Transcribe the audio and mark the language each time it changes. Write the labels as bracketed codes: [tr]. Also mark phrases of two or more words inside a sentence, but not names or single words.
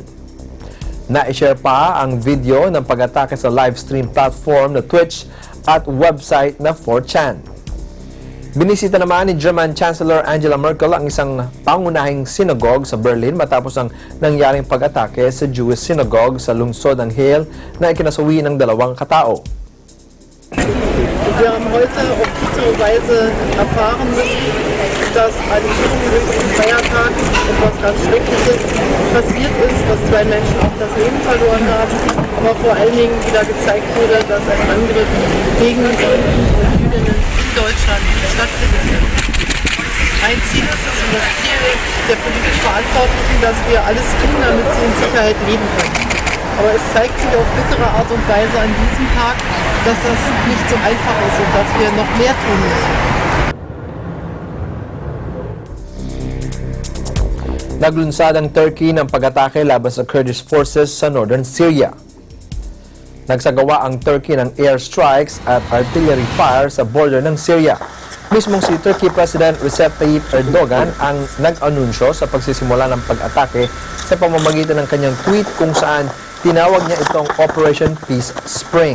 [tl] Na-share pa ang video ng pag-atake sa [en] live stream platform [tl] na Twitch at website na 4chan. Binisita naman ni [en] German Chancellor [tl] Angela Merkel ang isang pangunahing synagogue sa Berlin matapos ang nangyaring pag-atake sa [en] Jewish synagogue [tl] sa lungsod ng Halle na ikinasawi ng 2 katao. [de] Wir haben heute auf bittere Weise erfahren müssen, dass an diesem jüngsten Feiertag etwas ganz Schreckliches passiert ist, dass 2 Menschen auch das Leben verloren haben, aber vor allen Dingen wieder gezeigt wurde, dass ein Angriff gegen die Juden und Jüdinnen in Deutschland stattfindet. Ein Ziel ist es und das Ziel der politisch Verantwortlichen, dass wir alles tun, damit sie in Sicherheit leben können. Aber es zeigt sich auf bittere Art und Weise an diesem Tag, dass das nicht so einfach ist und dass wir noch mehr tun müssen. [tl] Naglunsad ang Turkey ng pag-atake laban sa [en] Kurdish forces [tl] sa [en] northern Syria. [tl] Nagsagawa ang Turkey ng airstrikes at [en] artillery fire [tl] sa border ng Syria. Mismong si [en] Turkey President [tl] Recep Tayyip Erdogan ang nag-anunsyo sa pagsisimula ng pag-atake sa pamamagitan ng kanyang tweet kung saan tinawag niya itong Operation Peace Spring.